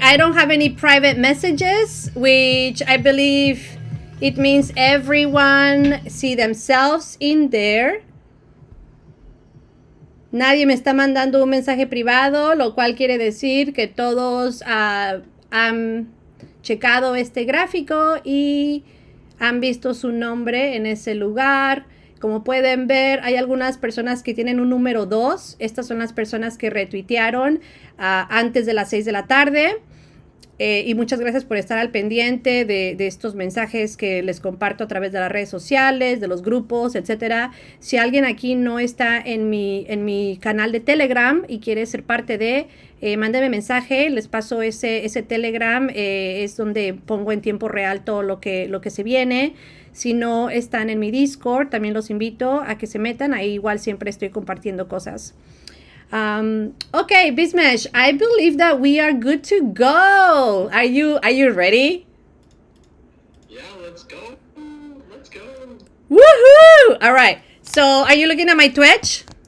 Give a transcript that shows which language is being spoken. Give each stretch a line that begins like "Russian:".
English: I don't have any private messages, which I believe it means everyone see themselves in there.
Spanish: Nadie me está mandando un mensaje privado, lo cual quiere decir que todos han checado este gráfico y han visto su nombre en ese lugar. Como pueden ver, hay algunas personas que tienen un número 2. Estas son las personas que retuitearon antes de las 6 de la tarde. Y muchas gracias por estar al pendiente de estos mensajes que les comparto a través de las redes sociales, de los grupos, etcétera. Si alguien aquí no está en mi canal de Telegram y quiere ser parte de, mándeme mensaje, les paso ese Telegram, es donde pongo en tiempo real todo lo que se viene. Si no están en mi Discord, también los invito a que se metan, ahí igual siempre estoy compartiendo cosas.
English: Okay, VIZMESH, I believe that we are good to go. Are you ready? Yeah, let's go. Let's go. Woohoo! All right. So, are you looking at my Twitch?